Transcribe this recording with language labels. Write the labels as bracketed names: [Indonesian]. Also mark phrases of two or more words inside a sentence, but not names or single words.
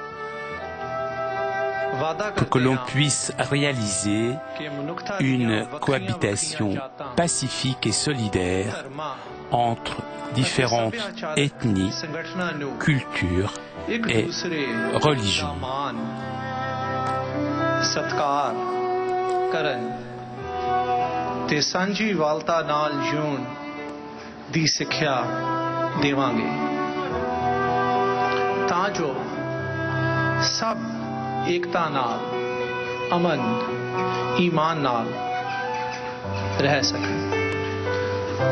[French] pour que l'on puisse réaliser une cohabitation pacifique et solidaire entre différentes ethnies, cultures et religions. [Punjabi] ਤੇ ਸਾਂਝੀ ਵਾਲਤਾ ਨਾਲ ਜੂਣ ਦੀ ਸਿੱਖਿਆ ਦੇਵਾਂਗੇ ਤਾਂ ਜੋ ਸਭ ਏਕਤਾ ਨਾਲ ਅਮਨ ਈਮਾਨ ਨਾਲ ਰਹਿ ਸਕਣ।